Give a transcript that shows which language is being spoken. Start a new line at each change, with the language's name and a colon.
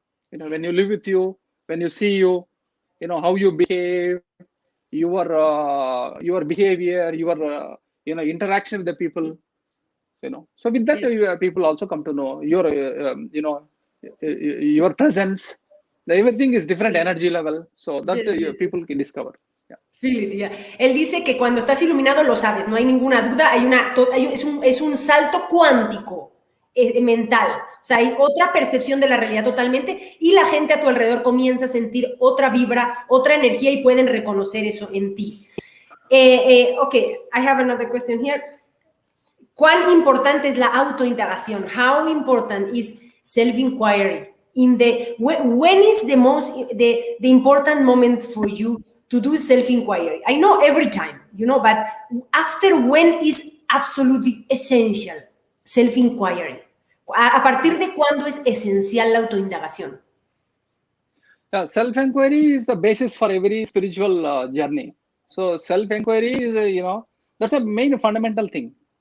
English: When you live with you, when you see you, how you behave, your behavior, your interaction with the people. So with that, people also come to know your your presence. Everything is different energy level, so that people can discover. Feel it, yeah.
Spanish: Él dice que cuando estás iluminado lo sabes, no hay ninguna duda, es un salto cuántico mental, o sea, hay otra percepción de la realidad totalmente y la gente a tu alrededor comienza a sentir otra vibra, otra energía y pueden reconocer eso en ti.
English: Okay, I have another question here.
Spanish: ¿Cuán importante es la autoindagación?
English: How important is self-inquiry? When is the important moment for you to do self-inquiry? I know every time, but after when is absolutely essential self-inquiry?
Spanish: ¿A partir de cuándo es esencial la autoindagación?
English: Self-inquiry is the basis for every spiritual journey. So self-inquiry is, that's a main fundamental thing.